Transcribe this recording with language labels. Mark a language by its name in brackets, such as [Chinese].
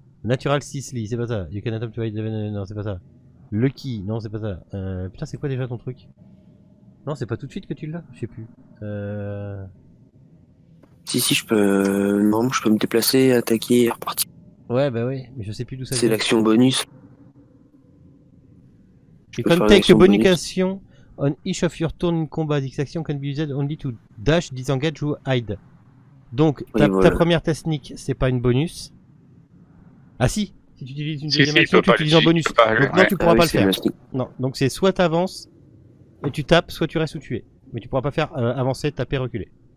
[French] Natural Sisley, c'est pas ça. [English] You can attempt to hide [French] non, c'est pas ça. Lucky, non, c'est pas ça. Putain, c'est quoi déjà ton truc? Non, c'est pas tout de suite que tu l'as, je sais plus. Si, je peux... Non, je peux me déplacer, attaquer et repartir. Ouais, bah oui, mais je sais plus d'où ça vient. C'est l'action bonus. [English] You can take a bonus action on each of your turn in combat. This action can be used only to dash, disengage ou hide. [French] Donc, ta première technique, c'est pas une bonus. Ah si tu utilises une deuxième action, tu utilises en bonus. Donc non, tu pourras pas le faire. Non, donc c'est soit t'avances et tu tapes, soit tu restes où tu es. Mais tu pourras pas faire avancer, taper, reculer.